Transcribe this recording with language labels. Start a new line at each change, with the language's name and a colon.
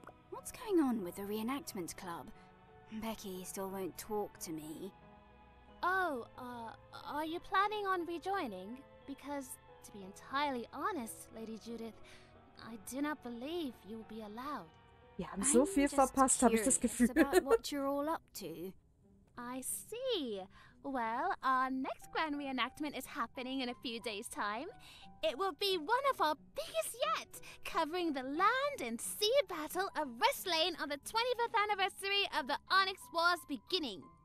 English: What's going on with the reenactment club? Becky still won't talk to me. Oh, are you planning on rejoining? Because, to be entirely honest, Lady Judith, I do not believe you will be allowed.
German: Wir haben so viel verpasst, habe ich das Gefühl.
English: About what you're all up to. I see. Well, our next grand reenactment is happening in a few days' time. It will be one of our biggest yet, covering the land and sea battle of Westlane on the 25th anniversary of the Onyx War's beginning.